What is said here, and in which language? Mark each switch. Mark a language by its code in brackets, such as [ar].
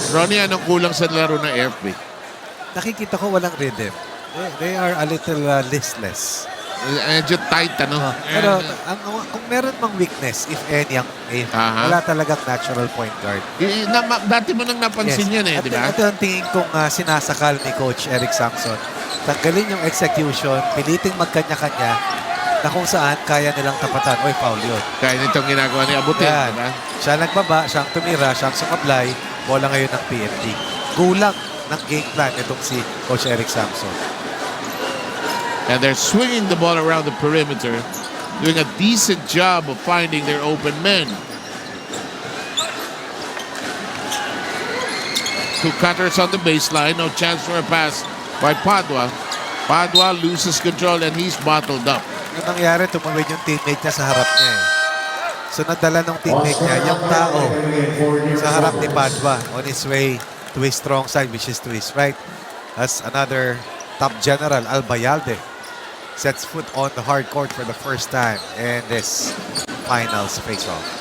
[tl] Ronnie, anong kulang sa laro ng AFP? Nakikita ko walang rhythm. [en] They are a little listless. [tl] Medyo tight, ano? Pero kung meron mang weakness, [en] if any, [tl] ang AFP, wala talagang natural point guard. Dati mo nang napansin yan eh, di ba? Ito ang tingin kong sinasakal ni Coach Eric Samson. Tanggalin yung execution, piliting magkanya-kanya na kung saan kaya nilang tapatan. Oy, foul yun. Kaya nitong ginagawa ni Abutin, Yan. diba? Siya nagbaba, siyang tumira, siyang sumablay. Bola ngayon ng PNP. Kulang ng game plan itong si Coach Eric Samson. [en] And they're swinging the ball around the perimeter, doing a decent job of finding their open men. Two cutters on the baseline, no chance for a pass by Padua. Padua loses control and he's bottled up. [tl] Yung nangyari, tumawid yung teammate niya sa harap niya. So nadala ng teammate niya, yung tao sa harap ni Padua [en] on his way to his strong side, which is to his right. As another top general, Albayalde, sets foot on the hard court for the first time in this finals face-off.